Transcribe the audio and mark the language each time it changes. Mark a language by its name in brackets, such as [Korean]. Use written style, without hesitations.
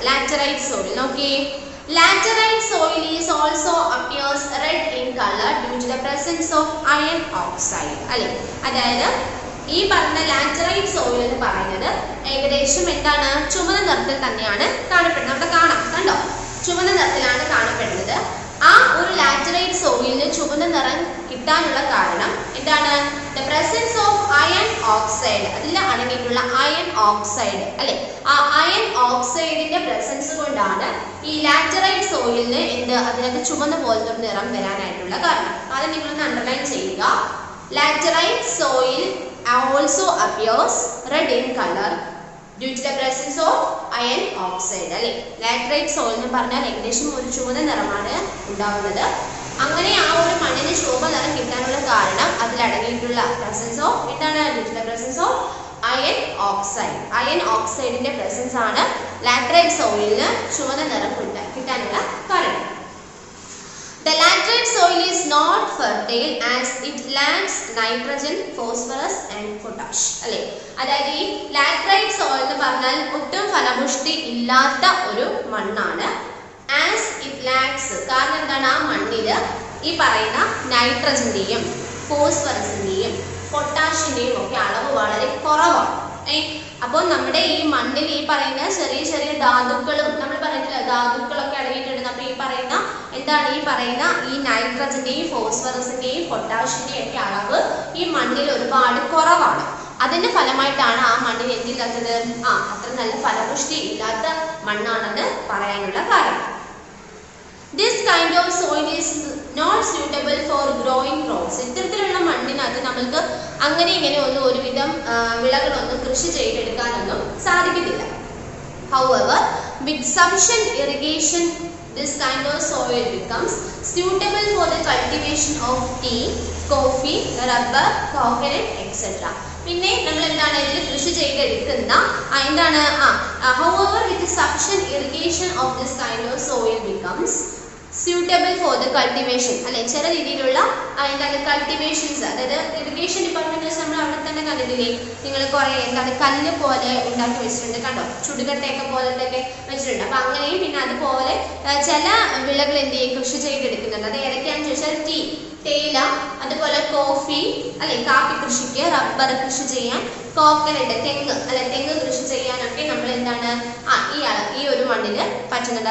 [English] laterite soil [Malayalam] നോക്കിയേ, [English] laterite soil is also appears red in color due to the presence of iron oxide. [Malayalam] അല്ലേ, അതായത് ഈ പറഞ്ഞ laterite soil എന്ന് പറയുന്നത് ഏകദേശം എന്താണ് ചുവന്ന നിറത്തിൽ തന്നെയാണ് കാണപ്പെടുന്നത്. അവിടെ കാണാം, കണ്ടോ, ചുവന്ന നിറത്തിലാണ് കാണപ്പെടുന്നത്. ആ ഒരു ലാറ്ററൈറ്റ് സോയിലിന് ചുവന്ന നിറം കിട്ടാനുള്ള കാരണം എന്താണ്, [English] the presence of iron oxide, [Malayalam] അതിൽ അടങ്ങിയിട്ടുള്ള അയൺ ഓക്സൈഡ് അല്ലെ, ആ അയൺ ഓക്സൈഡിന്റെ പ്രസൻസ് കൊണ്ടാണ് ഈ ലാറ്ററൈറ്റ് സോയിലിന് അതിനകത്ത് ചുവന്ന പോലത്തെ ഒരു നിറം വരാനായിട്ടുള്ള കാരണം. അത് നിങ്ങളൊന്ന് അണ്ടർലൈൻ ചെയ്യുക. [English] Laterite soil also appears red in color due to the presence of iron oxide. [Malayalam] അല്ലെ, laterite soil എന്ന് പറഞ്ഞാൽ ഏകദേശം ഒരു ചുവന്ന നിറമാണ് ഉണ്ടാവുന്നത്. അങ്ങനെ ആ ഒരു മണ്ണിന് ചുവന്ന നിറം കിട്ടാനുള്ള കാരണം അതിലടങ്ങിയിട്ടുള്ള പ്രസൻസ് ഓഫ് എന്താണ്, [English] due to the presence of iron oxide. [Malayalam] Iron ഓക്സൈഡിന്റെ presence ആണ് laterite soilന് ചുവന്ന നിറം കിട്ടാനുള്ള കാരണം. [English] The laterite soil is not fertile as it lacks nitrogen, phosphorus and potash. [Malayalam] അല്ലേ, അതായത് ഈ ലാറ്ററൈറ്റ് സോയിൽ എന്ന് പറഞ്ഞാൽ ഒട്ടും ഫലപുഷ്ടി ഇല്ലാത്ത ഒരു മണ്ണാണ്. [English] as it lacks, [Malayalam] കാരണം എന്താണ്, ആ മണ്ണില് ഈ പറയുന്ന നൈട്രജന്റെയും ഫോസ്ഫറസിന്റെയും പൊട്ടാഷിന്റെയും ഒക്കെ അളവ് വളരെ കുറവാണ്. അപ്പോൾ നമ്മുടെ ഈ മണ്ണിൽ ഈ പറയുന്ന ചെറിയ ചെറിയ ധാതുക്കളും നമ്മൾ പറയുന്നില്ല ധാതുക്കളൊക്കെ അടങ്ങിയിട്ടുണ്ട്. അപ്പോൾ ഈ പറയുന്ന എന്താണ് ഈ പറയുന്ന ഈ നൈട്രജന്റെയും ഫോസ്ഫറസിന്റെയും പൊട്ടാഷിന്റെയും ഒക്കെ അളവ് ഈ മണ്ണിൽ ഒരുപാട് കുറവാണ്. അതിന്റെ ഫലമായിട്ടാണ് ആ മണ്ണിൽ എന്തില്ലാത്തത്, അത്ര നല്ല ഫലപുഷ്ടി ഇല്ലാത്ത മണ്ണാണെന്ന് പറയാനുള്ള കാരണം. [English] This kind of soil is not suitable for growing crops. [Malayalam] ഇത്തരത്തിലുള്ള മണ്ണിനകത്ത് നമുക്ക് അങ്ങനെ ഇങ്ങനെ ഒന്നും ഒരുവിധം വിളകളൊന്നും കൃഷി ചെയ്തെടുക്കാനൊന്നും സാധിക്കത്തില്ല. [English] However, with sufficient irrigation, this kind of soil becomes suitable for the cultivation of tea, coffee, rubber, coconut, etc. [Malayalam] പിന്നെ നമ്മൾ എന്താണ് ഇതിൽ കൃഷി ചെയ്തെടുക്കുന്ന എന്താണ് [English] however with sufficient irrigation of this kind of soil becomes suitable for the cultivation. [Malayalam] അല്ലെ ചില രീതിയിലുള്ള എന്താണ് കൾട്ടിവേഷൻസ്, അതായത് ഇറിഗേഷൻ ഡിപ്പാർട്ട്മെന്റ് നമ്മൾ അവിടെ തന്നെ കണ്ടിട്ടില്ലേ, നിങ്ങൾ കുറെ എന്താണ് കല്ല് പോലെ ഉണ്ടാക്കി വെച്ചിട്ടുണ്ട് കണ്ടോ, ചുടുകട്ടയൊക്കെ പോലത്തെ വെച്ചിട്ടുണ്ട്. അപ്പൊ അങ്ങനെയും പിന്നെ അതുപോലെ ചില വിളകൾ എന്ത് ചെയ്യും കൃഷി ചെയ്തെടുക്കുന്നുണ്ട്. അത് ഏതൊക്കെയാണെന്ന് ചോദിച്ചാൽ ടീ, തേയില, അതുപോലെ കോഫി അല്ലെ കാപ്പി കൃഷിക്ക്, റബ്ബർ കൃഷി ചെയ്യാൻ, കോക്കനട്ട് തെങ്ങ് കൃഷി ചെയ്യാനൊക്കെ നമ്മൾ എന്താണ് ഈ ഒരു മണ്ണിന് പറ്റുന്നുണ്ട്.